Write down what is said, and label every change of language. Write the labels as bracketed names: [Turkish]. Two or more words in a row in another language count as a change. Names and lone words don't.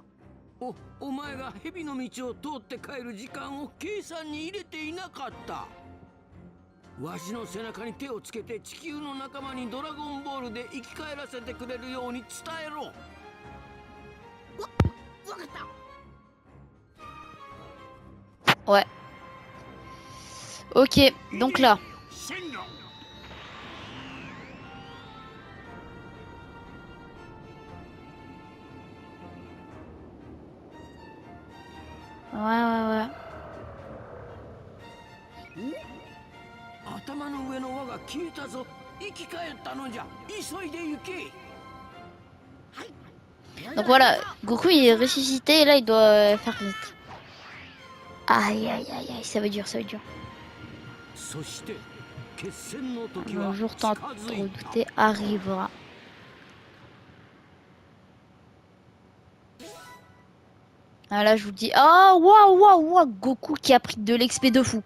[Japanese] お前が蛇の道を通って帰る時間を計算に入れていなかった。わしの背中に手をつけて地球の仲間にドラゴンボールで生き返らせてくれるように伝えろ。わかった。 [French] Ouais. Ok, donc là. Ouais, ouais, ouais. [Japanese] 頭の上の輪が消えたぞ。生き返ったのじゃ。急いで行け。 [French] Donc voilà, Goku il est ressuscité et là il doit faire vite. Aïe aïe aïe aïe, ça va être dur, ça va être dur. Le jour tant redouté arrivera. Ah là je vous dis, oh waouh waouh waouh, Goku qui a pris de l'XP de fou.